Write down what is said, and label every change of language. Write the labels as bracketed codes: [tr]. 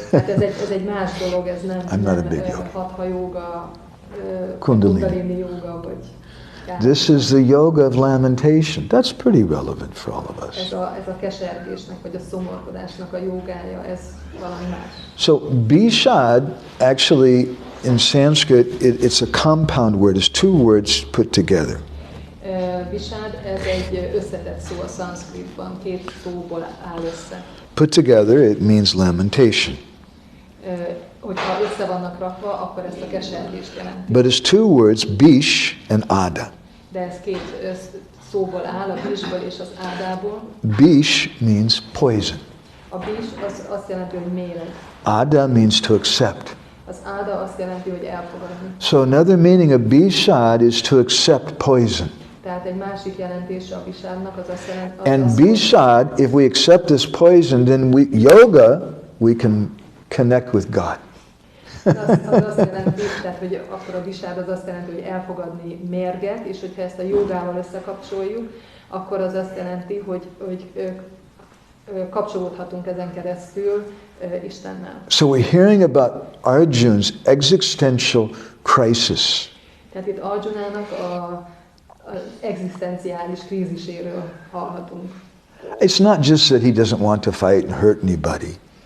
[hu] Hát ez egy más dolog, ez nem Hatha Yoga, Kundalini Yoga, vagy... [en] This is the yoga of lamentation. That's pretty relevant for all of us. [hu] Ez a kesergésnek, vagy a szomorkodásnak a jogája, ez valami más. [en] So Bishad, actually in Sanskrit, it's a compound word. It's two words put together. [hu] Bishad, ez egy összetett szó a szanszkritban, két szóból áll össze. [en] Put together, it means lamentation. [hu] Hogyha össze vannak rakva, akkor ezt a kesergést jelenti. [en] But it's two words, bish and ada. [hu] De ez két szóból áll, a bishből és az ádából. [en] Bish means poison. [hu] A bish az azt jelenti, hogy méreg. [en] Ada means to accept. [hu] Az Az áda azt jelenti, hogy elfogadni. [en] So another meaning of bishad is to accept poison. [hu] Tehát egy másik jelentése a visádnak az azt jelenti. [en] And bishad, if we accept this poison, then we can connect with God. [hu] Az azt jelenti, tehát, hogy akkor a visád az azt jelenti, hogy elfogadni mérget, és hogyha ezt a jogával összekapcsoljuk, akkor az azt jelenti, hogy kapcsolódhatunk ezen keresztül Istennel. [en] So we're hearing about Arjun's existential crisis. [hu] Tehát itt Arjunának az egzisztenciális kríziséről hallhatunk. [en] It's not just that he doesn't want to fight and hurt anybody.